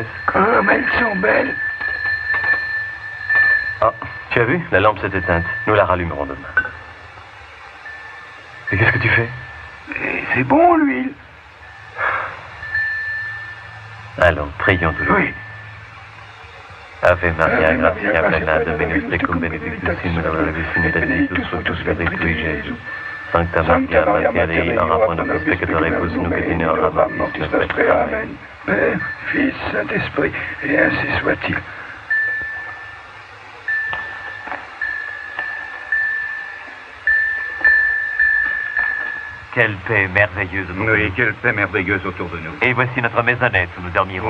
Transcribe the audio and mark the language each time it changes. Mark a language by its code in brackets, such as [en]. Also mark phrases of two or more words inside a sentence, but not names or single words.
[fr] Comme elles sont belles. Oh, tu as vu? La lampe s'est éteinte. Nous la rallumerons demain. Et qu'est-ce que tu fais? Et c'est bon, l'huile. Allons, prions toujours. Oui. [la] Ave Maria, Ave gratia Maria, plena, gratia Dominus plena, tecum, benedictus in mulieribus benedictus fructus ventris tui, Jésus. Sancta Sancta Maria, Maria, Mater Dei, Mater Dei, ora pro nobis peccatoribus, nunc et in hora mortis nostre. Amen. [fr] Père, Fils, Saint-Esprit, et ainsi soit-il. Quelle paix merveilleuse. Oui, quelle paix merveilleuse autour de nous. Et voici notre maisonnette où nous dormirons.